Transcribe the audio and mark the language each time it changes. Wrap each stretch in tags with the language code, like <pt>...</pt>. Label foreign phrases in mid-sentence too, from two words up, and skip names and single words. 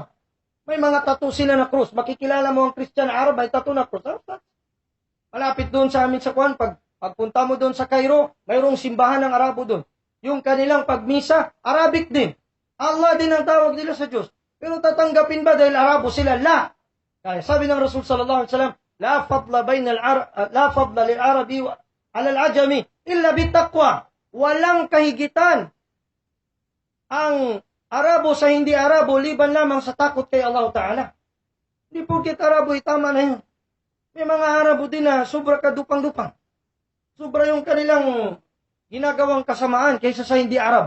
<tl>May mga tattoo sila na krus. Makikilala mo ang Kristiyano na Arab, may tattoo na krus. Malapit doon sa amin sa Kuan, pagpunta mo doon sa Cairo, mayroong simbahan ng Arabo doon. Yung kanilang pagmisa, Arabic din. Allah din ang tawag nila sa Diyos. Pero tatanggapin ba dahil Arabo sila? La. Kaya sabi ng Rasul</tl> <ar>صلى الله عليه وسلم, لا فضل للعربي على الأعجمي إلا بالتقوى.</ar> <tl>Walang kahigitan ang Arabo sa hindi Arabo liban lamang sa takot kay Allah Ta'ala. Hindi porket Arabo tama na yun. May mga Arabo din na sobra kadupang-dupang. Sobra yung kanilang ginagawang kasamaan kaysa sa hindi Arab.</tl>